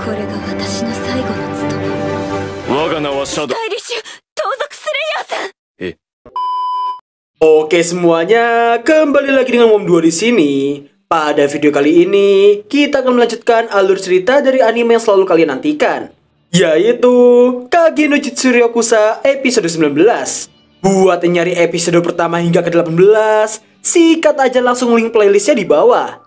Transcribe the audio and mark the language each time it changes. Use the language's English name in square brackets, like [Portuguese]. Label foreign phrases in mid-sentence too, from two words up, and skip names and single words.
[Japanese] が私の最後の務め。我が名はシャドウ。スタイリッシュ盗賊スレイヤーさん。 [Indonesian] Oke semuanya, kembali lagi dengan Mom 2 di sini. Pada video kali ini, kita akan melanjutkan alur cerita dari anime yang selalu kalian nantikan, yaitu Kage no Jitsu Ryokusa episode 19. Buat yang nyari episode pertama hingga ke-18, sikat aja langsung link playlistnya di bawah.